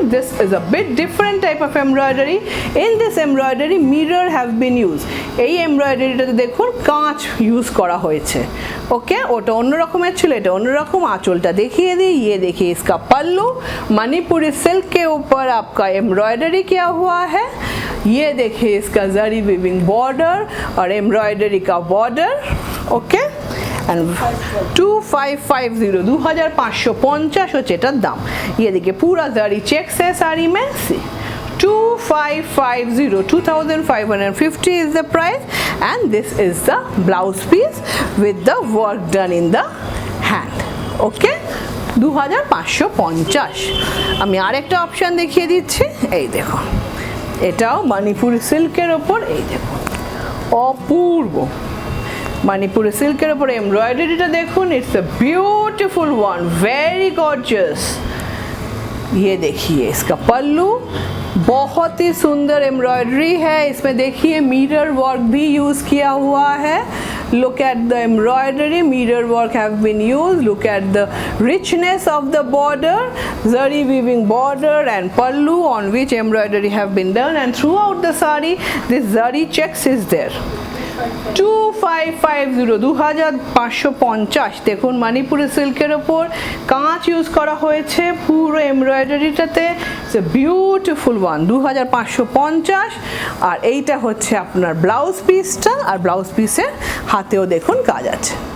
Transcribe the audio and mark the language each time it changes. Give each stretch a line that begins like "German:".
English: This is a bit different type of embroidery. In this embroidery mirror have been use.
Bangla: এই এমব্রয়ডারিটাতে দেখুন কাঁচ use করা হয়েছে।
Hindi: Okay,
Bangla: ওটা অন্য রকমের ছিল, এটা অন্য রকম। आंचलটা দেখিয়ে দিই,
Hindi: ये देखिए इसका पल्लू मणिपुरी सिल्क के ऊपर आपका एम्ब्रॉयडरी किया हुआ है। ये देखिए इसका जरी वीविंग बॉर्डर और एम्ब्रॉयडरी का बॉर्डर।
Bangla: ओके, एंड 2550 2550 হচ্ছে এটার দাম।
Hindi: ये देखिए पूरा जरी चेक्स है साड़ी में।
English: 2550 2550 is the price, and this is the blouse piece with the work done in the hand. Okay, 2550।
Bangla: আমি আরেকটা অপশন দেখিয়ে দিচ্ছি। এই দেখো, এটাও মণিপুরি সিল্কের উপর। এই দেখুন, অপূর্ব মণিপুরি সিল্কের উপর এমব্রয়ডারিটা দেখুন।
English: It's a beautiful one, very gorgeous.
Hindi: ये देखिए इसका पल्लू, बहुत ही सुंदर एम्ब्रॉयडरी है। इसमें देखिए मिरर वर्क भी यूज़ किया हुआ है।
English: Look at the embroidery, mirror work have been used. Look at the richness of the border, zari weaving border and pallu on which embroidery have been done, and throughout the sari this zari checks is there.
Bangla: 2550 2550 দেখুন, মণিপুরি সিল্কের ওপর কাঁচ use করা হয়েছে পুরো এমব্রয়ডারিটাতে।
English: It's a beautiful one, 2550।
Bangla: আর এইটা হচ্ছে আপনার ব্লাউজ পিসটা, আর ব্লাউজ পিসের হাতেও দেখুন কাজ আছে।